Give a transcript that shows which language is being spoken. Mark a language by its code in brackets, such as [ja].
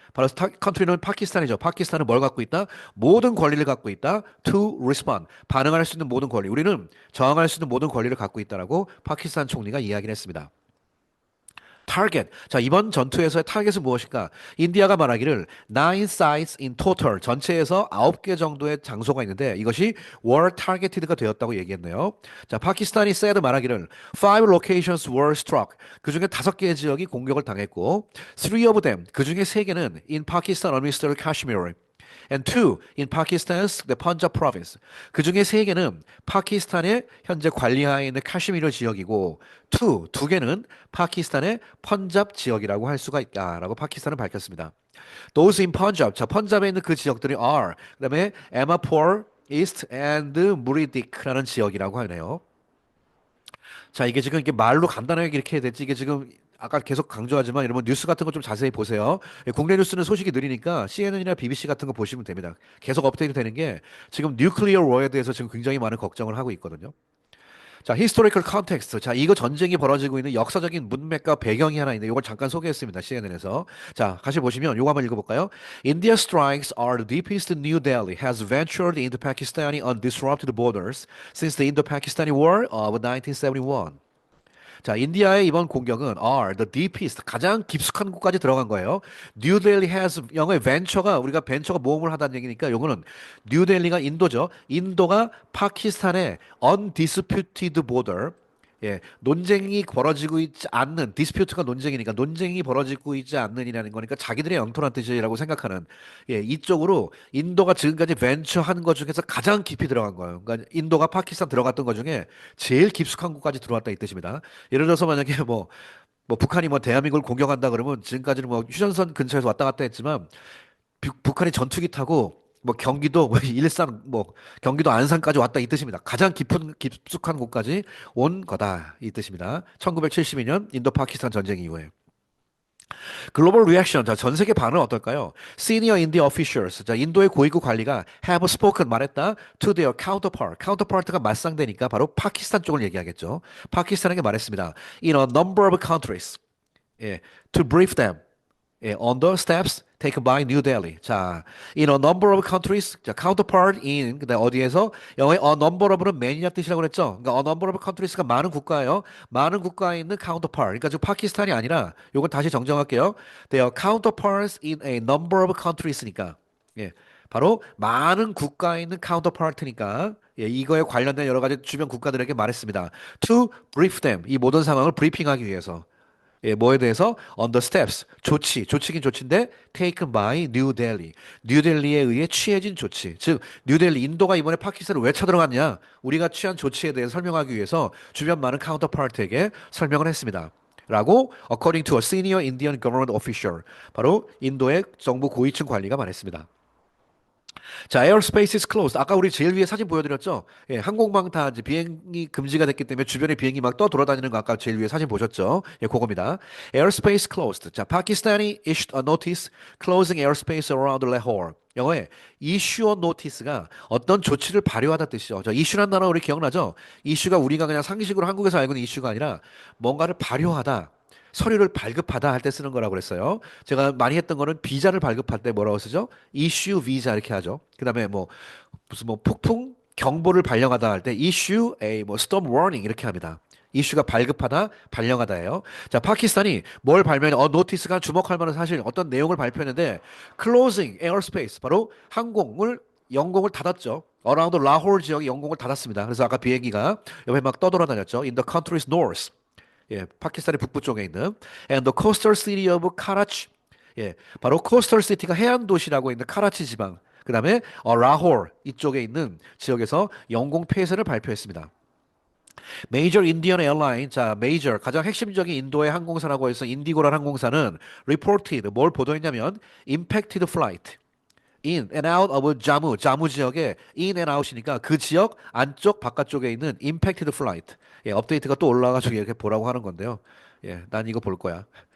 [ko] 바로 컨트리는 파키스탄이죠. 파키스탄은 뭘 갖고 있다? 모든 권리를 갖고 있다. [en] To respond. [ko] 반응할 수 있는 모든 권리. 우리는 저항할 수 있는 모든 권리를 갖고 있다라고 파키스탄 총리가 이야기를 했습니다. 타겟. 자, 이번 전투에서의 타겟은 무엇일까? 인디아가 말하기를 [en] 9 sites in total. [ko] 전체에서 9개 정도의 장소가 있는데 이것이 [en] were targeted [ko] 가 되었다고 얘기했네요. 자, 파키스탄이 [en] said [ko] 말하기를 [en] 5 locations were struck. [ko] 그중에 5개의 지역이 공격을 당했고 [en] 3 of them. 그중에 3개는 in Pakistan administered Kashmir. and two in Pakistan's the Punjab province. [ko] 그 중에 세 개는 파키스탄의 현재 관리하에 있는 카시미르 지역이고 두 개는 파키스탄의 펀잡 지역이라고 할 수가 있다라고 파키스탄은 밝혔습니다. [en] Those in Punjab, [ko] 자 펀잡에 있는 그 지역들이 are 그다음에 Amapur East and Muridikk라는 지역이라고 하네요. 자, 이게 지금 이게 말로 간단하게 이렇게 해야 될지 이게 지금 아까 계속 강조하지만 여러분 뉴스 같은 거 좀 자세히 보세요. 국내 뉴스는 소식이 느리니까 CNN이나 BBC 같은 거 보시면 됩니다. 계속 업데이트 되는 게 지금 뉴클리어 워에 대해서 지금 굉장히 많은 걱정을 하고 있거든요. [en] 자, historical context. [ko] 자, 이거 전쟁이 벌어지고 있는 역사적인 문맥과 배경이 하나 있는데 이걸 잠깐 소개했습니다. CNN에서. 자, 같이 보시면 이거 한번 읽어볼까요? [en] India strikes are the deepest New Delhi has ventured into Pakistani undisrupted borders since the Indo-Pakistani War of 1971. [ko] 자, 인디아의 이번 공격은 [en] are the deepest [ko] 가장 깊숙한 곳까지 들어간 거예요. New Delhi has 영어의 venture가 우리가 벤처가 모험을 하다는 얘기니까 요거는 New Delhi가 인도죠. 인도가 파키스탄의 undisputed border 예, 논쟁이 벌어지고 있지 않는 디스퓨트가 논쟁이니까 논쟁이 벌어지고 있지 않는이라는 거니까 자기들의 영토란 뜻이라고 생각하는 예, 이쪽으로 인도가 지금까지 벤처한 것 중에서 가장 깊이 들어간 거예요. 그러니까 인도가 파키스탄 들어갔던 것 중에 제일 깊숙한 곳까지 들어왔다 이 뜻입니다. 예를 들어서 만약에 뭐 북한이 뭐 대한민국을 공격한다 그러면 지금까지는 뭐 휴전선 근처에서 왔다 갔다 했지만 북한이 전투기 타고 뭐 경기도 뭐 일산 뭐 경기도 안산까지 왔다 이 뜻입니다. 가장 깊숙한 곳까지 온 거다 이 뜻입니다. 1972년 인도 파키스탄 전쟁 이후에 글로벌 리액션 자, 전 세계 반응은 어떨까요? [en] Senior India officials [ko] 자, 인도의 고위급 관리가 [en] have spoken [ko] 말했다 [en] to their counterpart. [ko] counterpart가 맞상대니까 바로 파키스탄 쪽을 얘기하겠죠. 파키스탄에게 말했습니다. [en] In a number of countries 예, to brief them 예, on the steps taken by New Delhi. [ko] 자, [en] in a number of countries, [ko] 자, counterpart in, 그다음 어디에서 영어의 a number of는 many란 뜻이라고 그랬죠. 그러니까 a number of countries가 많은 국가예요. 많은 국가에 있는 counterpart. 그러니까 지금 파키스탄이 아니라, 요건 다시 정정할게요. [en] They are counterparts in a number of countries니까, [ko] 예, 바로 많은 국가에 있는 [en] counterpart니까. [ko] 예, 이거에 관련된 여러 가지 주변 국가들에게 말했습니다. [en] To brief them. [ko] 이 모든 상황을 브리핑하기 위해서. 예, 뭐에 대해서? [en] On the steps. [ko] 조치긴 조치인데 [en] taken by New Delhi. [ko] 뉴델리에 의해 취해진 조치. 즉, 뉴델리, 인도가 이번에 파키스탄을 왜 쳐들어갔냐? 우리가 취한 조치에 대해 설명하기 위해서 주변 많은 카운터파트에게 설명을 했습니다. [en] 라고 according to a senior Indian government official. [ko] 바로 인도의 정부 고위층 관리가 말했습니다. 자, airspace is closed. 아까 우리 제일 위에 사진 보여드렸죠? 예, 항공망 다 이제 비행이 금지가 됐기 때문에 주변에 비행기 막 떠 돌아다니는 거 아까 제일 위에 사진 보셨죠? 예, 그겁니다. [en] Airspace closed. 자, 파키스탄이 issued a notice closing airspace around Lahore. [ko] 영어에 issue a notice가 어떤 조치를 발효하다 뜻이죠. 저 issue란 단어 우리 기억나죠? issue가 우리가 그냥 상식으로 한국에서 알고 있는 issue가 아니라 뭔가를 발효하다. 서류를 발급하다 할 때 쓰는 거라고 그랬어요. 제가 많이 했던 거는 비자를 발급할 때 뭐라고 쓰죠? issue visa 이렇게 하죠. 그다음에 뭐 무슨 뭐 폭풍 경보를 발령하다 할 때 issue a 뭐 [en] storm warning [ko] 이렇게 합니다. 이슈가 발급하다, 발령하다예요. 자, 파키스탄이 뭘 발표했냐? 노티스가 주목할 만한 사실 어떤 내용을 발표했는데 closing airspace 바로 영공을 닫았죠. around 라호르 지역의 영공을 닫았습니다. 그래서 아까 비행기가 옆에 막 떠돌아다녔죠. [en] In the country's north. [ko] 예, 파키스탄의 북부 쪽에 있는 [en] and the coastal city of Karachi. [ko] 예, 바로 coastal city가 해안 도시라고 있는 카라치 지방. 그다음에 라호르 이쪽에 있는 지역에서 영공 폐쇄를 발표했습니다. Major Indian Airline, 자, Major 가장 핵심적인 인도의 항공사라고 해서 인디고라는 항공사는 reported 뭘 보도했냐면 [en] impacted flight. in and out of [ko] 자무 지역에 in and out이니까 그 지역 안쪽 바깥쪽에 있는 impacted flight. 예, 업데이트가 또 올라와가지고 이렇게 보라고 하는 건데요. 예, 난 이거 볼 거야.